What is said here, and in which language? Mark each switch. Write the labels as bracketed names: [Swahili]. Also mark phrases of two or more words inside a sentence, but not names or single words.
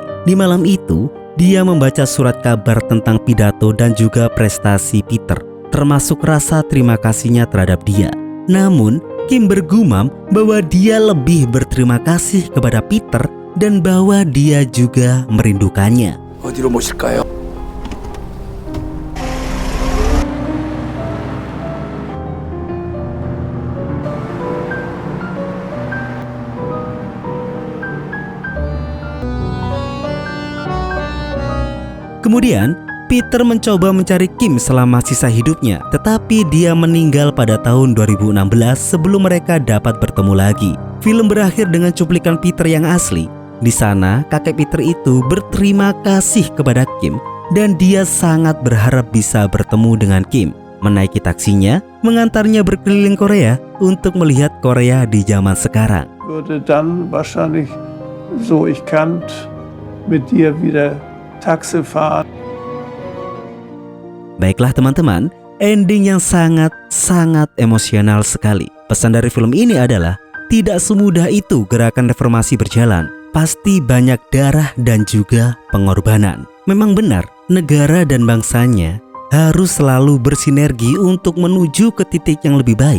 [Indonesian] Di malam itu, dia membaca surat kabar tentang pidato dan juga prestasi Peter, termasuk rasa terima kasihnya terhadap dia. Namun, Kim bergumam bahwa dia lebih berterima kasih kepada Peter dan bahwa dia juga merindukannya. [Korean] 어디로 모실까요? [Indonesian] Kemudian, Peter mencoba mencari Kim selama sisa hidupnya, tetapi dia meninggal pada tahun 2016 sebelum mereka dapat bertemu lagi. Film berakhir dengan cuplikan Peter yang asli. Di sana, kakek Peter itu berterima kasih kepada Kim dan dia sangat berharap bisa bertemu dengan Kim. Menaiki taksinya, mengantarnya berkeliling Korea untuk melihat Korea di zaman sekarang. [German] Würde dann wahrscheinlich, so ich kann mit dir wieder Taxi fahren. [Indonesian] Baiklah teman-teman, ending yang sangat emosional sekali. Pesan dari film ini adalah tidak semudah itu gerakan reformasi berjalan. Pasti banyak darah dan juga pengorbanan. Memang benar, negara dan bangsanya harus selalu bersinergi untuk menuju ke titik yang lebih baik.